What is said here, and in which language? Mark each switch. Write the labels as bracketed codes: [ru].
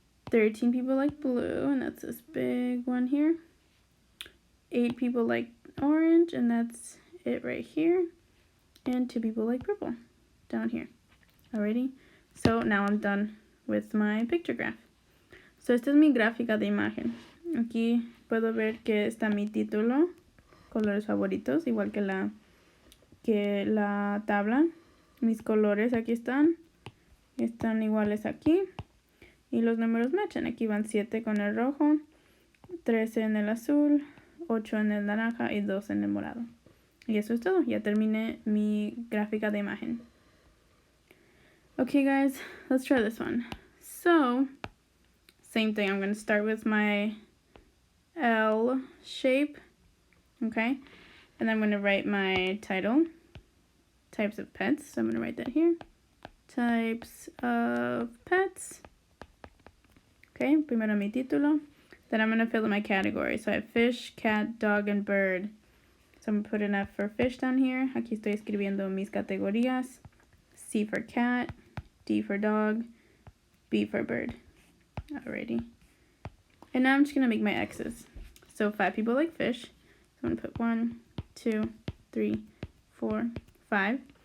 [en] 13 people like blue, and that's this big one here. 8 people like orange, and that's it right here. And 2 people like purple down here. Alrighty, so now I'm done with my picture graph. [es] So esta es mi gráfica de imagen. Aquí puedo ver que está mi título, colores favoritos, igual que la tabla. Mis colores aquí están iguales aquí. Y los números matchan. Aquí van 7 con el rojo, 13 en el azul, 8 en el naranja y 2 en el morado. Y eso es todo. Ya terminé mi gráfica de imagen. [en] Okay, guys, let's try this one. So, same thing. I'm going to start with my L shape. Okay. And I'm going to write my title. Types of pets. So I'm going to write that here. Types of pets. Okay. [es] Primero mi título. [en] Then I'm going to fill in my category. So I have fish, cat, dog, and bird. So I'm going to put an F for fish down here. [es] Aquí estoy escribiendo mis categorías. [en] C for cat, D for dog, B for bird. Alrighty. And now I'm just going to make my X's. So 5 people like fish. So I'm going to put 1, 2, 3, 4, 5.